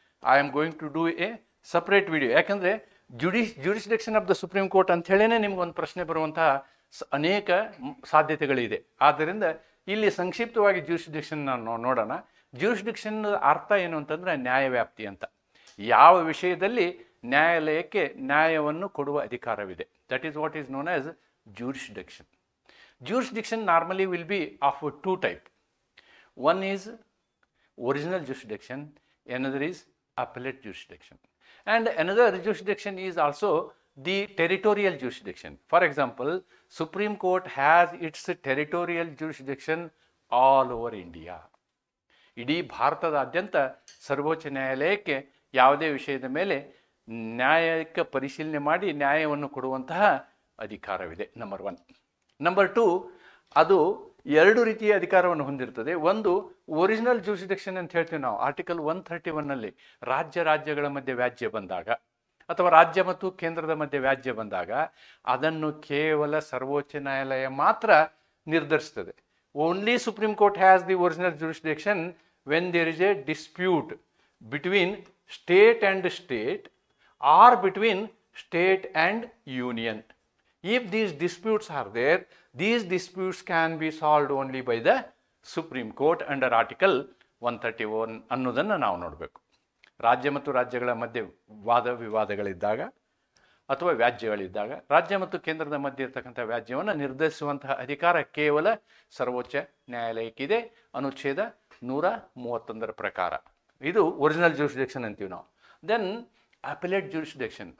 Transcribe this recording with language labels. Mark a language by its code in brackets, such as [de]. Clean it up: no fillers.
[en] I am going to do a separate video. [kn] ಯಾಕಂದರೆ jurisdiction of the supreme court ಅಂತ ಹೇಳೇ ನಿಮಗೊಂದು ಪ್ರಶ್ನೆ ಬರುವಂತಹ ಅನೇಕ ಸಾಧ್ಯತೆಗಳಿದೆ. ಆದ್ದರಿಂದ ಇಲ್ಲಿ ಸಂಕ್ಷಿಪ್ತವಾಗಿ ಜ್ಯೂರಿಸ್ಡಿಕ್ಷನ್ ನಾವು ನೋಡೋಣ. ಜ್ಯೂರಿಸ್ಡಿಕ್ಷನ್ ಅರ್ಥ ಏನು ಅಂತಂದರೆ ನ್ಯಾಯವ್ಯಾಪ್ತಿ ಅಂತ. ಯಾವ ವಿಷಯದಲ್ಲಿ ನ್ಯಾಯಾಲಯಕ್ಕೆ ನ್ಯಾಯವನ್ನು ಕೊಡುವ ಅಧಿಕಾರವಿದೆ, [en] That is what is known as jurisdiction. Jurisdiction normally will be of two types. One is original jurisdiction, another is appellate jurisdiction. And another jurisdiction is also the territorial jurisdiction. For example, Supreme Court has its territorial jurisdiction all over India. [kn] ಇಡೀ ಭಾರತದಾದ್ಯಂತ ಸರ್ವೋಚ್ಚ ನ್ಯಾಯಾಲಯಕ್ಕೆ ಯಾವುದೇ ವಿಷಯದ ಮೇಲೆ ನ್ಯಾಯಕ್ಕೆ ಪರಿಶೀಲನೆ ಮಾಡಿ ನ್ಯಾಯವನ್ನು ಕೊಡುವಂತಹ ಅಧಿಕಾರವಿದೆ. ನಂಬರ್ 1. ನಂಬರ್ 2, ಅದು ಎರಡು ರೀತಿಯ ಅಧಿಕಾರವನ್ನು ಹೊಂದಿರ್ತದೆ. ಒಂದು ಒರಿಜಿನಲ್ ಜ್ಯೂರಿಸ್ಡಿಕ್ಷನ್ ಅಂತ ಹೇಳ್ತೀವಿ ನಾವು. ಆರ್ಟಿಕಲ್ 131ನಲ್ಲಿ ರಾಜ್ಯಗಳ ಮಧ್ಯೆ ವ್ಯಾಜ್ಯ ಬಂದಾಗ ಅಥವಾ ರಾಜ್ಯ ಮತ್ತು ಕೇಂದ್ರದ ಮಧ್ಯೆ ವ್ಯಾಜ್ಯ ಬಂದಾಗ ಅದನ್ನು ಕೇವಲ ಸರ್ವೋಚ್ಚ ನ್ಯಾಯಾಲಯ ಮಾತ್ರ ನಿರ್ಧರಿಸ್ತದೆ. [en] Only Supreme Court has the original jurisdiction when there is a dispute between state and state or between state and union. If these disputes are there, these disputes can be solved only by the Supreme Court under Article 131 [kn] ಅನ್ನೋದನ್ನು ನಾವು ನೋಡಬೇಕು. ರಾಜ್ಯ ಮತ್ತು ರಾಜ್ಯಗಳ ಮಧ್ಯೆ ವಾದ ವಿವಾದಗಳಿದ್ದಾಗ ಅಥವಾ ವ್ಯಾಜ್ಯಗಳಿದ್ದಾಗ ರಾಜ್ಯ ಮತ್ತು ಕೇಂದ್ರದ ಮಧ್ಯೆ ಇರತಕ್ಕಂಥ ವ್ಯಾಜ್ಯವನ್ನು ನಿರ್ಧರಿಸುವಂತಹ ಅಧಿಕಾರ ಕೇವಲ ಸರ್ವೋಚ್ಚ ನ್ಯಾಯಾಲಯಕ್ಕಿದೆ ಅನುಚ್ಛೇದ 131 ಪ್ರಕಾರ. ಇದು ಒರಿಜಿನಲ್ ಜುರಿಸ್ಡಿಕ್ಷನ್ ಅಂತೀವಿ ನಾವು. Then appellate jurisdiction.